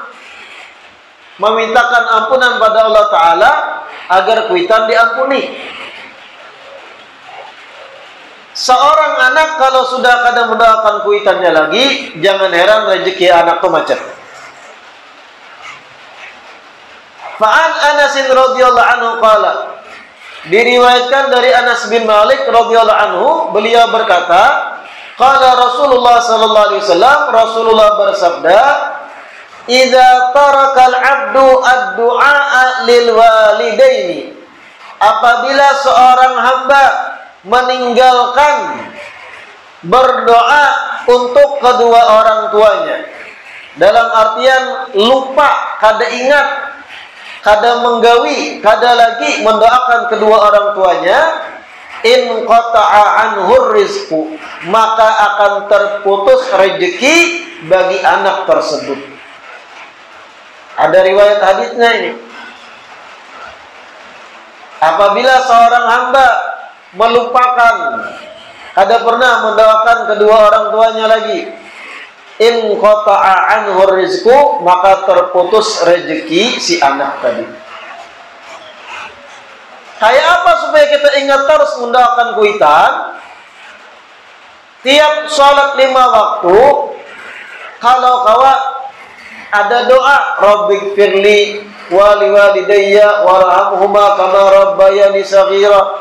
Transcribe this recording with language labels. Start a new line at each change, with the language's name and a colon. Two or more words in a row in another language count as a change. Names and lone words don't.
Indonesian: Memintakan ampunan pada Allah Ta'ala agar kuitan diampuni. Seorang anak kalau sudah kadang mendoakan kuitannya lagi, jangan heran rezeki anak itu macet.
Arabic: فعن أنس رضي الله عنه قال,
Indonesian: diriwayatkan dari Anas bin Malik
Arabic: رضي الله عنه,
Indonesian: beliau berkata,
Arabic: qala رسول الله صلى الله عليه وسلم,
Indonesian: Rasulullah bersabda,
Arabic: إذا ترك العبد الدعاء ل walidaini,
Indonesian: apabila seorang hamba meninggalkan berdoa untuk kedua orang tuanya, dalam artian lupa,
Banjar: kada ingat kada menggawi,
Indonesian: kada lagi mendoakan kedua orang tuanya,
Arabic: إن قطع عنه الرزق,
Indonesian: maka akan terputus rezeki bagi anak tersebut. Ada riwayat hadisnya ini. Apabila seorang hamba melupakan, kada pernah mendoakan kedua orang tuanya lagi,
Arabic: إن قطع عنه الرزق,
Indonesian: maka terputus rezeki si anak tadi.
Banjar: Kayak apa supaya kita ingat terus mendoakan kuitan?
Indonesian: Tiap sholat 5 waktu, kalau kawa ada doa,
Arabic: رب اغفر لي ولوالدي وارحمهما كما ربياني صغيرا.